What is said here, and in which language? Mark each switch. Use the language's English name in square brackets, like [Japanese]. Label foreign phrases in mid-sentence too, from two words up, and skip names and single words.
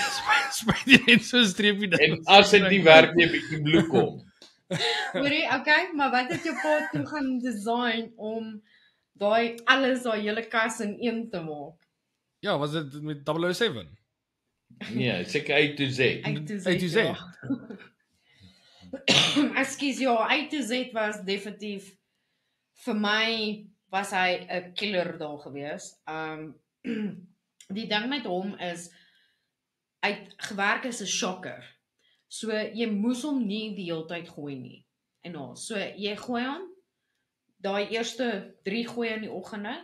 [Afrikaans] Spyt jy net so 'n streepie daar. En as dit nie werk nie, 'n bietjie bloed kom. Hoorie, okay, maar wat het jou pa toe gaan design om daai alles, daai hele kas in een te maak? Ja, was dit met 007? Nee, seker A to Z. A to Z. Ja. Ekskuus, ja, A to Z was definitief vir my was hy 'n killer daar gewees. Die ding met hom is hy het gewerk as 'n shocker. So jy moes hom nie die hele tyd gooi nie. En nou, so jy gooi hom daai eerste 3 gooi in die oggende.